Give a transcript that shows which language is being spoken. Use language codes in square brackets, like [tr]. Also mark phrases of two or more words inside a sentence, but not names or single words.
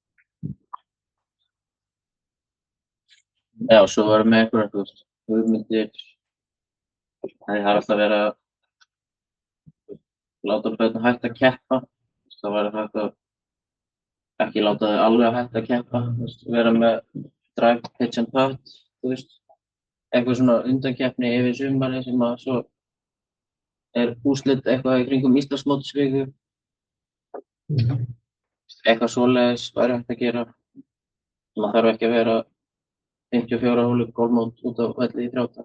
[is] Já, svo varum við einhverjar, þú veist, hugmyndir. Það er alltaf verið að láta börn hægt að keppa. Það væri hægt að ekki láta þau alveg hægt að keppa, vera með [en] drive, pitch and putt, [is] þú veist. Eitthvað svona undankeppni yfir sumarið sem að svo er úrslit eitthvað í kringum Íslandsmótsviku. Eitthvað svoleiðis væri hægt að gera. Það þarf ekki að vera 54 hólu golfmót út á velli í 30.